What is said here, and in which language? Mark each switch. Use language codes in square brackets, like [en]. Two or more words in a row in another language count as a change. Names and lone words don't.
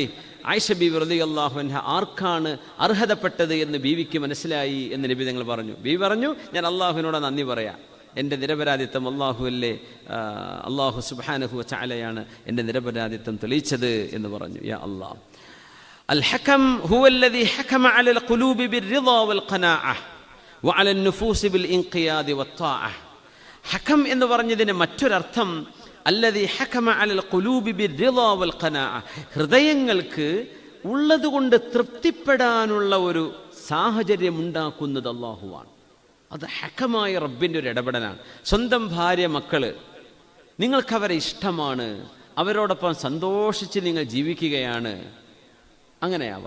[ml] ആയിഷ ബീവി [ar] رضي الله عنها [ml] ആർക്കാണ് അർഹതപ്പെട്ടത് എന്ന് ബീവിക്ക് മനസ്സിലായി എന്ന് നബി തങ്ങൾ പറഞ്ഞു. ബീവി പറഞ്ഞു, ഞാൻ അള്ളാഹുവിനോട് നന്ദി പറയാം, എൻ്റെ നിരപരാധിത്വം അള്ളാഹുവല്ലേ, അള്ളാഹു [ar] سبحانه وتعالى [ml] എൻ്റെ നിരപരാധിത്വം തെളിയിച്ചത് എന്ന് പറഞ്ഞു. [ar] يا الله, الحكم هو الذي حكم على القلوب بالرضا والقناعة وعلى النفوس بالانقياد والطاعة. حكم [ml] എന്ന് പറഞ്ഞതിന് മറ്റൊരർത്ഥം [ar] الذي حكم على القلوب بالرضا والقناعة, [ml] ഹൃദയങ്ങൾക്ക് ഉള്ളതുകൊണ്ട് തൃപ്തിപ്പെടാനുള്ള ഒരു സാഹചര്യം ഉണ്ടാക്കുന്നത് അല്ലാഹുവാണ്. അത് ഹക്കമായ റബ്ബിൻ്റെ ഒരു ഇടപെടലാണ്. സ്വന്തം ഭാര്യ, മക്കള്, നിങ്ങൾക്കവരെ ഇഷ്ടമാണ്, അവരോടൊപ്പം സന്തോഷിച്ച് നിങ്ങൾ ജീവിക്കുകയാണ്, അങ്ങനെയാവാം.